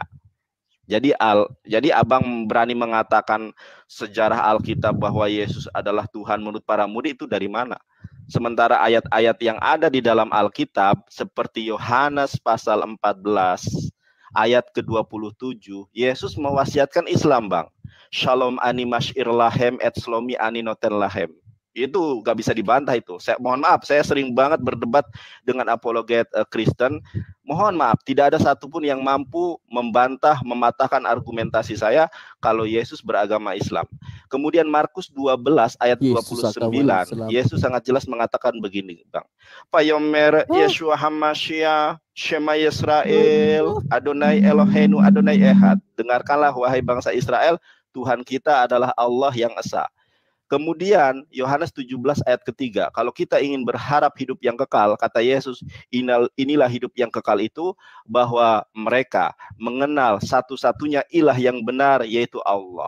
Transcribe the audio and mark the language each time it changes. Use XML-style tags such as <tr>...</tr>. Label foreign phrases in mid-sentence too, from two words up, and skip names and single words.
<id>Jadi abang berani mengatakan sejarah Alkitab bahwa Yesus adalah Tuhan menurut para murid itu dari mana? Sementara ayat-ayat yang ada di dalam Alkitab seperti Yohanes pasal 14 ayat ke-27, Yesus mewasiatkan Islam, Bang.</id> <he>שלום אני משאיר להם את שלומי אני נותן להם.</he> <id>Itu gak bisa dibantah itu. Saya mohon maaf, saya sering banget berdebat dengan apologet Kristen. Mohon maaf, tidak ada satupun yang mampu membantah, mematahkan argumentasi saya kalau Yesus beragama Islam. Kemudian Markus 12 ayat 29, Yesus sangat jelas mengatakan begini, Bang.</id> <he>ויאמר ישוע המשיח שמע ישראל אדני אלהינו אדני אחד.</he> <id>Dengarkanlah wahai bangsa Israel, Tuhan kita adalah Allah yang esa. Kemudian Yohanes 17 ayat ketiga, kalau kita ingin berharap hidup yang kekal, kata Yesus, inilah hidup yang kekal itu, bahwa mereka mengenal satu-satunya ilah yang benar, yaitu Allah.</id>